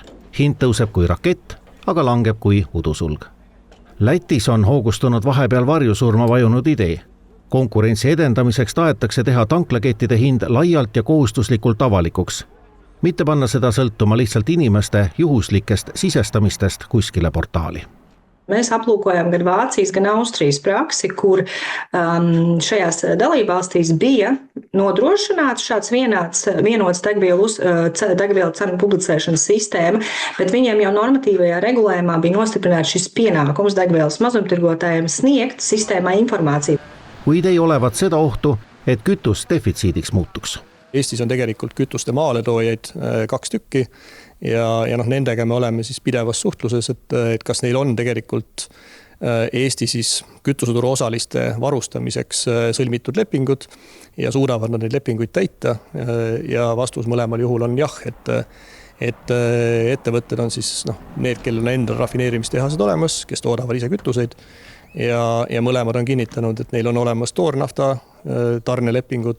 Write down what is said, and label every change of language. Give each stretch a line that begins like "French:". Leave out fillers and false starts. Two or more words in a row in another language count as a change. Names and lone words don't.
Estonian: Hind tõuseb kui rakett, aga langeb kui udusulg. Lätis on hoogustunud vahepeal varjusurma vajunud idee. Konkurentsi edendamiseks tahetakse teha tanklakettide hind laialt ja kohustuslikult avalikuks. Mitte panna seda sõltuma lihtsalt inimeste juhuslikest sisestamistest kuskile portaali.
Latvian: Mēs aplūkojam gan Vācijas, gan Austrijas praksi, kur šajās dalībvalstīs bija nodrošināts šāds vienots degvielu cenu publicēšanas sistēma, bet viņiem jau normatīvajā regulējumā bija nostiprināts šis pienākums degvielas mazumtirgotājiem sniegt sistēmā informāciju.
Estonian: Kuid ei olevat seda ohtu, et kütus defitsiidiks muutuks. Eestis on tegelikult kütuste maaletoojaid 2 tükki ja nendega me oleme siis pidevas suhtluses, et kas neil on tegelikult Eesti siis kütuseturu osaliste varustamiseks sõlmitud lepingud ja suudavad nad neid lepinguid täita ja vastus mõlemal juhul on jah, et ettevõtted on siis need, kellel on enda rafineerimistehased olemas, kes toodavad ise kütuseid ja mõlemad on kinnitanud, et neil on olemas toornafta tarnelepingud.